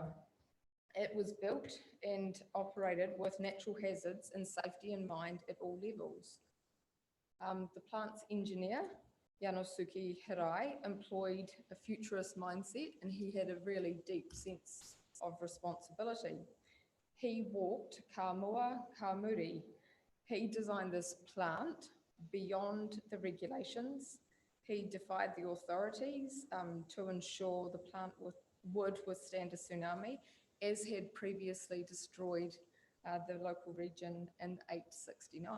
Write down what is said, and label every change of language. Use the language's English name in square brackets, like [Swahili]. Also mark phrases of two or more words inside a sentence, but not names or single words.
[English] It was built and operated with natural hazards and safety in mind at all levels. The plant's engineer, Yanosuke Hirai, employed a futurist mindset, and he had a really deep sense of responsibility. He walked [Māori] ka mua, ka muri. [English] He designed this plant beyond the regulations. He defied the authorities to ensure the plant would withstand a tsunami, as had previously destroyed the local region in 869.